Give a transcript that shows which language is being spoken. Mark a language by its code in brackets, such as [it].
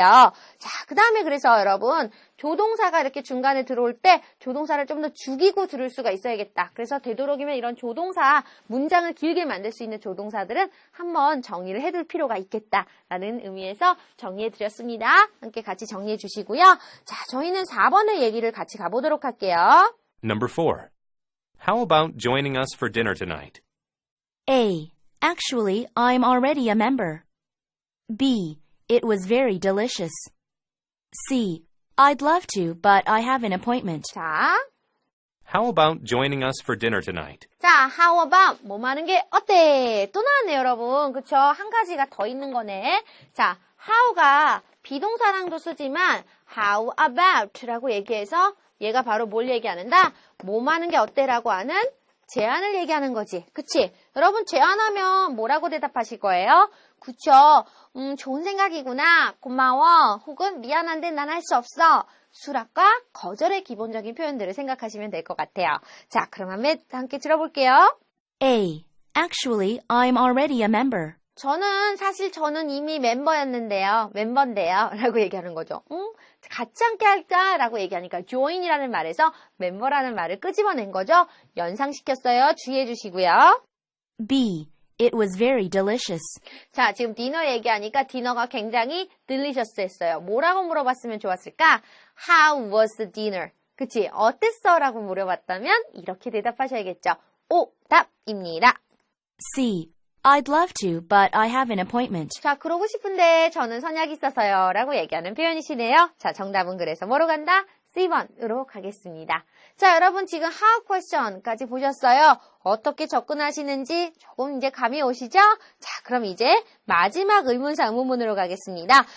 [ko] 자, 그 다음에 그래서 여러분 조동사가 이렇게 중간에 들어올 때 조동사를 좀 더 죽이고 들을 수가 있어야겠다. 그래서 되도록이면 이런 조동사 문장을 길게 만들 수 있는 조동사들은 한번 정리를 해둘 필요가 있겠다라는 의미에서 정리해 드렸습니다. 함께 같이 정리해 주시고요. 자, 저희는 4번의 얘기를 같이 가보도록 할게요. [en] Number 4. How about joining us for dinner tonight? A. Actually, I'm already a member. B. It was very delicious. C. I'd love to, but I have an appointment. [ko] 자, [en] How about joining us for dinner tonight? [ko] 자, how about 뭐 하는 게 어때? 또 나왔네, 여러분. 그쵸? 한 가지가 더 있는 거네. 자, how가 비동사랑도 쓰지만 how about 라고 얘기해서 얘가 바로 뭘 얘기하는다? 뭐 하는 게 어때라고 하는 제안을 얘기하는 거지. 그치? 여러분 제안하면 뭐라고 대답하실 거예요? 그쵸? 좋은 생각이구나. 고마워. 혹은 미안한데 난 할 수 없어. 수락과 거절의 기본적인 표현들을 생각하시면 될 것 같아요. 자, 그럼 함께 들어볼게요. [en] A. Actually, I'm already a member. [ko] 저는 이미 멤버인데요. 라고 얘기하는 거죠. 같이 함께 할까라고 얘기하니까 join이라는 말에서 멤버라는 말을 끄집어낸 거죠. 연상시켰어요. 주의해 주시고요. B. It was very delicious. 자, 지금 디너 얘기하니까 디너가 굉장히 delicious 했어요. 뭐라고 물어봤으면 좋았을까? [en] How was the dinner? [ko] 그치? 어땠어? 라고 물어봤다면 이렇게 대답하셔야겠죠. 오답입니다. [en] C. I'd love to, but I have an appointment. [ko] 자, 그러고 싶은데 저는 선약이 있어서요. 라고 얘기하는 표현이시네요. 자, 정답은 그래서 뭐로 간다? C번으로 가겠습니다. 자, 여러분 지금 how question까지 보셨어요? 어떻게 접근하시는지 조금 이제 감이 오시죠? 자, 그럼 이제 마지막 의문사 의문문으로 가겠습니다.